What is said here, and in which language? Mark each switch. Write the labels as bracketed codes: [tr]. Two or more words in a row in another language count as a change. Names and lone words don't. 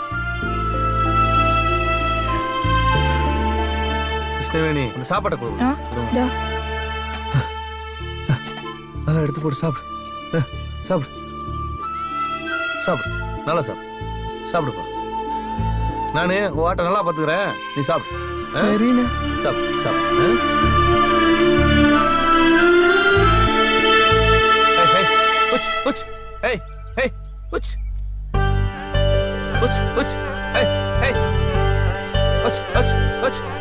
[ta] கிருஷ்ணவேணி இந்த சாப்பாட்டை கொடு. நல்லா எடுத்து போட்டு சாப்பிடு. சாப்பிடு சாப்பிடு, நல்லா சாப்பிடு. சாப்பிடுப்பா. நானு வாட்டை நல்லா பார்த்துக்கிறேன், நீ சாப்பிடு. சரிண்ணே. சாப்பிடு சாப்பிடு. Hey, hey, uch. Uch, uch. Hey, hey. Uch, uch, uch.